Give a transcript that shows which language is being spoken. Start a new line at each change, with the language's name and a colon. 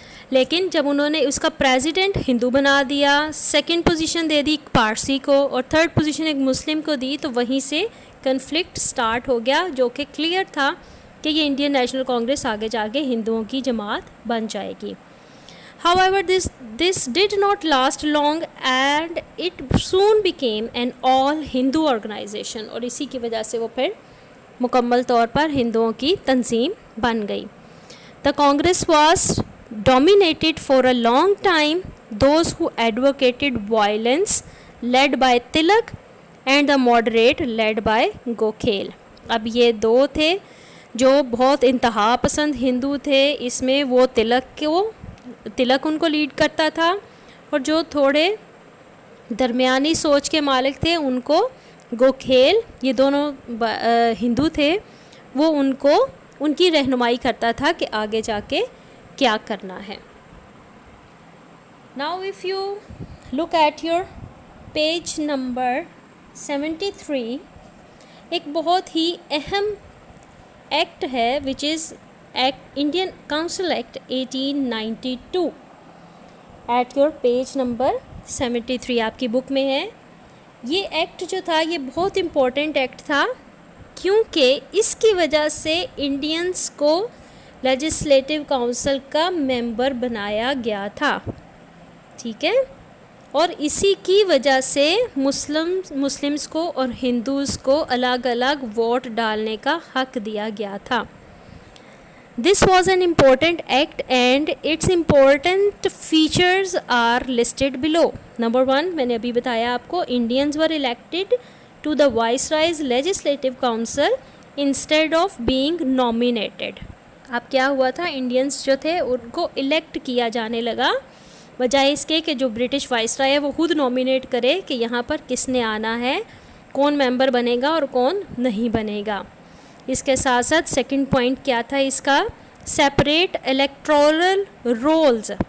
Urdu: لیکن جب انہوں نے اس کا پریزیڈنٹ ہندو بنا دیا, سیکنڈ پوزیشن دے دی پارسی کو, اور تھرڈ پوزیشن ایک مسلم کو دی, تو وہیں سے کنفلکٹ سٹارٹ ہو گیا, جو کہ کلیئر تھا کہ یہ انڈین نیشنل کانگریس آگے جا کے ہندوؤں کی جماعت بن جائے گی.
English: However, this did not last long and it soon became an all-Hindu organization,
Urdu: اور اسی کی وجہ سے وہ پھر مکمل طور پر ہندوؤں کی تنظیم بن گئی.
English: The Congress was dominated for a long time those who advocated violence led by Tilak and the moderate led by Gokhale.
Urdu: اب یہ دو تھے جو بہت انتہا پسند ہندو تھے, اس میں وہ تلک ان کو لیڈ کرتا تھا, اور جو تھوڑے درمیانی سوچ کے مالک تھے ان کو گوکھیل, یہ دونوں ہندو تھے, وہ ان کی رہنمائی کرتا تھا کہ آگے جا کے کیا کرنا ہے.
English: Now if you look at your page number 73,
Urdu: ایک بہت ہی اہم ایکٹ ہے
English: which is Indian Council Act 1892. At your page number 73
Urdu: آپ کی بک میں ہے. یہ ایکٹ جو تھا یہ بہت امپورٹنٹ ایکٹ تھا, کیونکہ اس کی وجہ سے انڈینس کو لیجسلیٹو کونسل کا ممبر بنایا گیا تھا, ٹھیک ہے, اور اسی کی وجہ سے مسلمس کو اور ہندوز کو الگ الگ ووٹ ڈالنے کا حق دیا گیا تھا.
English: This was an important act and its important features are listed below. Number 1,
Urdu: میں نے ابھی بتایا آپ کو,
English: Indians were elected to the Viceroy's Legislative Council instead of being nominated.
Urdu: اب کیا ہوا تھا, انڈینس جو تھے ان کو الیکٹ کیا جانے لگا, بجائے اس کے کہ جو برٹش وائسرائے ہے وہ خود نومینیٹ کرے کہ یہاں پر کس نے آنا ہے, کون ممبر بنے گا اور کون نہیں بنے گا. اس کے ساتھ ساتھ سیکنڈ پوائنٹ کیا تھا اس کا, سیپریٹ الیکٹورل رولز.